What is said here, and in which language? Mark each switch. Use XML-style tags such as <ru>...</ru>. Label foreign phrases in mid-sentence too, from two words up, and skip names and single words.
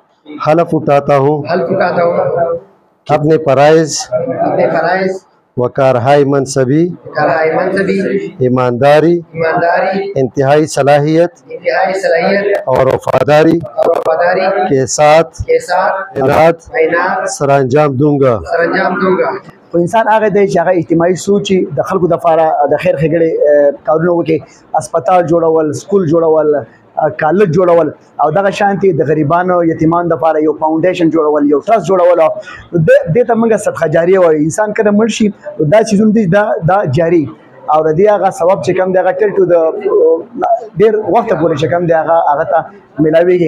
<ur>حلف اٹھاتا ہوں اپنے فرائض و کارہائے منصبی ایمانداری انتہائی صلاحیت اور وفاداری کے ساتھ سرانجام دوں گا.</ur> <ps>خو انسان هغه دی چې هغه اجتماعي سوچي د خلکو د لپاره د خیر ښېګڼې کارونه وکړي، هسپتال جوړول، سکول جوړول، کالج جوړول او دغه شانتي د غریبانو یتیمانو لپاره یو فاونډیشن جوړول، یو ټرست جوړول. دې ته موږ صدقه جاریه وایو. انسان کله مړ شي دا څیزونه دي دا جاري او د دې هغه ثواب چې کوم دی هغه ټل ټو د ډېر وخته پورې چې کوم دی هغه ته میلاویږي.</ps>